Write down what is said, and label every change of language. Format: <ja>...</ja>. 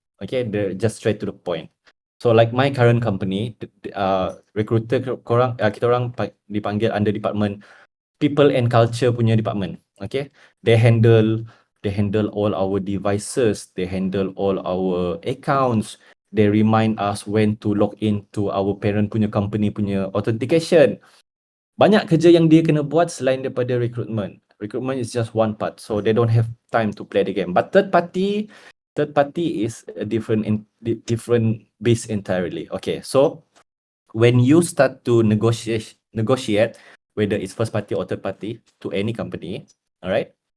<en>Okay, they're just straight to the point. So like my current company, recruiter korang,</en> <ms>kita orang dipanggil</ms> <en>under department people and culture punya department. Okay, they handle all our devices, they handle all our accounts, they remind us when to log into our parent punya company punya authentication.</en> <ms>Banyak kerja yang dia kena buat selain daripada recruitment.</ms> <en>Recruitment is just one part, so they don't have time to play the game. But third party is a different beast entirely. Okay, so when you start to negotiate, whether it's first party or third party to any company, all right?</en>